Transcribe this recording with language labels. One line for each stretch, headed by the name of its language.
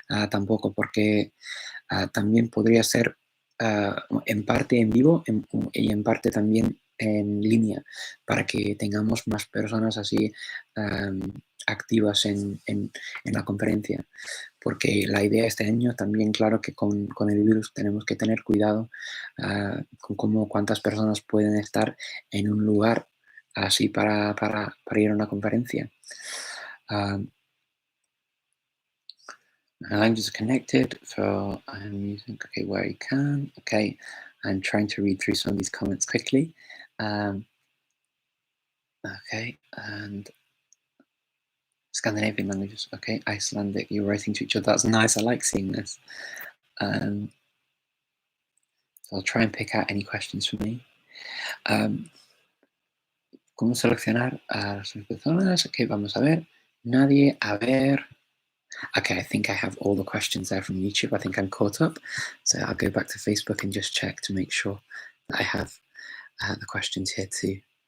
Spanish: Tampoco, porque también podría ser en parte en vivo y en parte también en línea, para que tengamos más personas así activas en la conferencia. Porque la idea este año también, claro que con el virus tenemos que tener cuidado con cuántas personas pueden estar en un lugar así para ir a una conferencia.
English: Languages are connected, so I'm using, okay, where you can. Okay, I'm trying to read through some of these comments quickly. Okay, and Scandinavian languages. Okay, Icelandic, you're writing to each other. That's nice. I like seeing this. So I'll try and pick out any questions for me.
Spanish: ¿Cómo seleccionar a las personas? Ok, vamos a ver. Nadie, a ver.
English: Okay, I think I have all the questions there from YouTube. I think I'm caught up. So I'll go back to Facebook and just check to make sure that I have the questions here too.